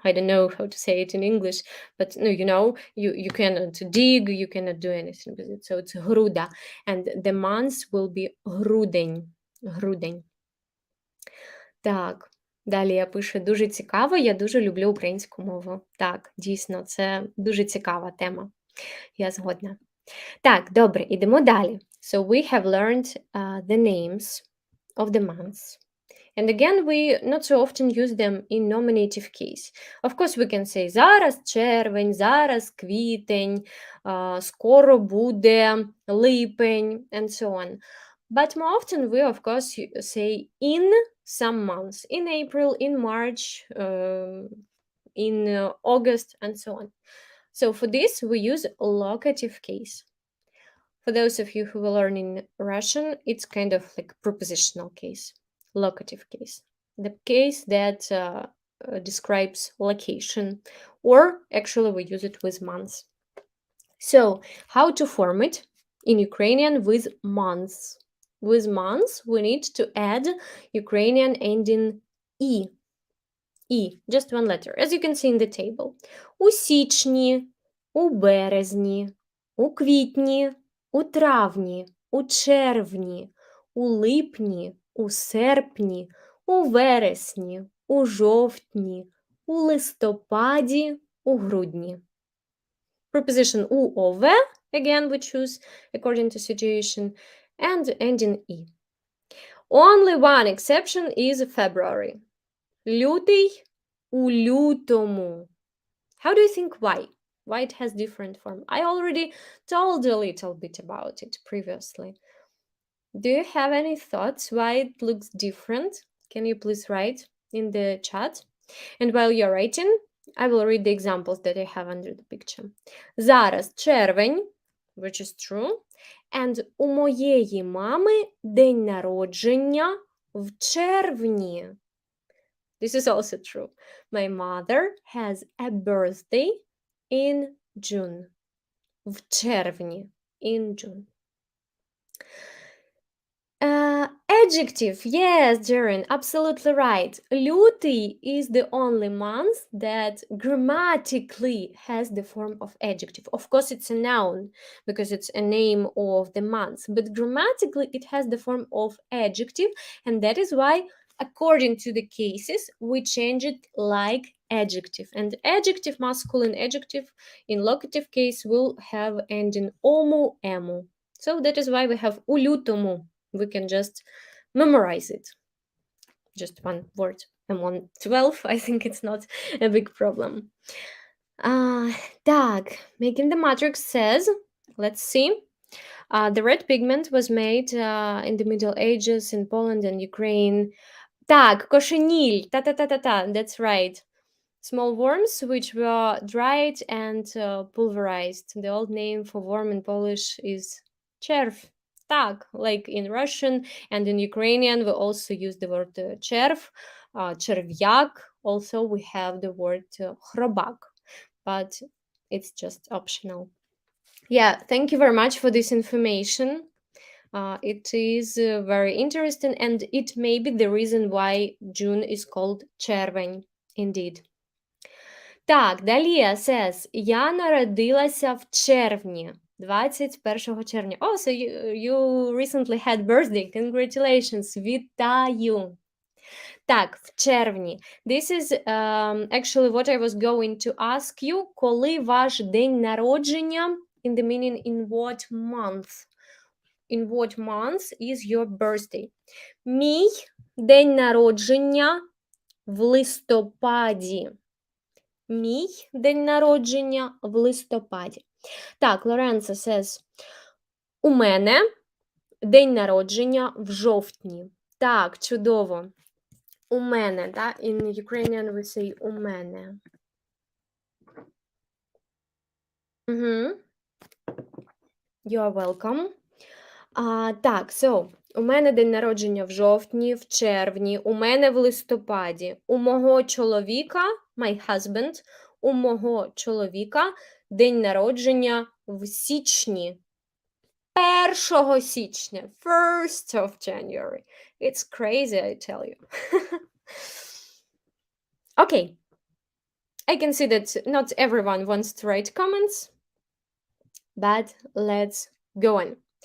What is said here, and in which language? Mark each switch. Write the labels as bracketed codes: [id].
[en] I don't know how to say it in English, but no, you cannot dig, you cannot do anything with it. So it's груда, and the months will be грудень. [uk] Грудень. Так, далі я пишу дуже цікаво, я дуже люблю українську мову. Так, дійсно, це дуже цікава тема. Я згодна. Так, добре, ідемо далі. [en] So we have learned the names of the months. And again, we not so often use them in nominative case. Of course, we can say [uk] зараз червень, зараз квітень, скоро буде липень, [en] and so on. But more often, we, of course, say in some months, in April, in March, in August, and so on. So for this, we use locative case. For those of you who are learning Russian, it's kind of like prepositional case. Locative case, the case that describes location, or actually we use it with months. So how to form it in Ukrainian with months? With months, we need to add Ukrainian ending E. E, just one letter, as you can see in the table. [uk] У січні, у березні, у квітні, у травні, у червні, у липні, у серпні, у вересні, у жовтні, у листопаді, у грудні. [en] Preposition u or ve, again we choose according to situation, and ending e. Only one exception is February. [uk] Лютий у лютому. [en] How do you think why? Why it has different form? I already told a little bit about it previously. Do you have any thoughts why it looks different? Can you please write in the chat? And while you're writing, I will read the examples that I have under the picture. [uk] Зараз червень, [en] which is true. [uk] And у моєї мами день народження в червні. [en] This is also true. My mother has a birthday in June. [uk] В червні. [en] In June. Adjective, yes, Jaren, absolutely right. Лютий is the only month that grammatically has the form of adjective. Of course, it's a noun because it's a name of the month, but grammatically it has the form of adjective, and that is why, according to the cases, we change it like adjective. And adjective, masculine adjective, in locative case will have ending omu, emu. So that is why we have [uk] у лютому. [en] We can just memorize it. Just one word. And 112, I think it's not a big problem. Так, Making the Matrix says, let's see. The red pigment was made in the Middle Ages in Poland and Ukraine. Так, кошеніль, та-та-та-та-та, that's right. Small worms which were dried and pulverized. The old name for worm in Polish is червь. Так, like in Russian and in Ukrainian, we also use the word червь, черв'як. Also, we have the word хробак, but it's just optional. Yeah, thank you very much for this information. It is very interesting, and it may be the reason why June is called червень, indeed. [uk] Так, Далія says, я народилася в червні, 21 червня. [en] Oh, so you recently had birthday. Congratulations. [uk] Вітаю. Так, в червні. [en] This is actually what I was going to ask you. [uk] Коли ваш день народження? [en] In the meaning, in what month? In what month is your birthday? [uk] Мій день народження в листопаді. Мій день народження в листопаді. Так, Лоренцо says, у мене день народження в жовтні. Так, чудово. У мене, да? [en] In Ukrainian we say [uk] у мене. [en] You're welcome. [uk] Так, so, у мене день народження в жовтні, в червні, у мене в листопаді, у мого чоловіка, [en] my husband, [uk] у мого чоловіка день народження в січні. [en] 1 січня, 1st of January. It's crazy, I tell you. Okay. I can see that not everyone wants to write comments, but let's go on.